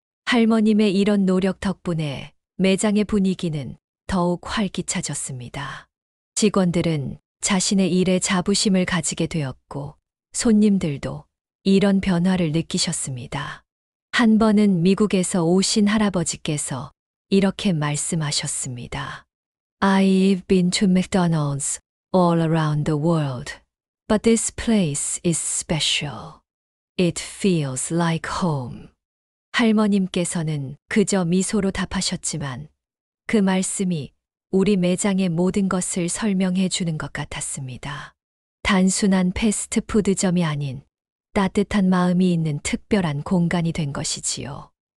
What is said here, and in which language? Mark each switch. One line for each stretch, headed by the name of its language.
Korean: 할머님의 이런 노력 덕분에 매장의 분위기는 더욱 활기차졌습니다. 직원들은 자신의 일에 자부심을 가지게 되었고 손님들도 이런 변화를 느끼셨습니다. 한 번은 미국에서 오신 할아버지께서 이렇게 말씀하셨습니다.
English: I've been to McDonald's all around the world, but this place is special. It feels like home.
Korean: 할머님께서는 그저 미소로 답하셨지만 그 말씀이 우리 매장의 모든 것을 설명해 주는 것 같았습니다. 단순한 패스트푸드점이 아닌 따뜻한 마음이 있는 특별한 공간이 된 것이지요.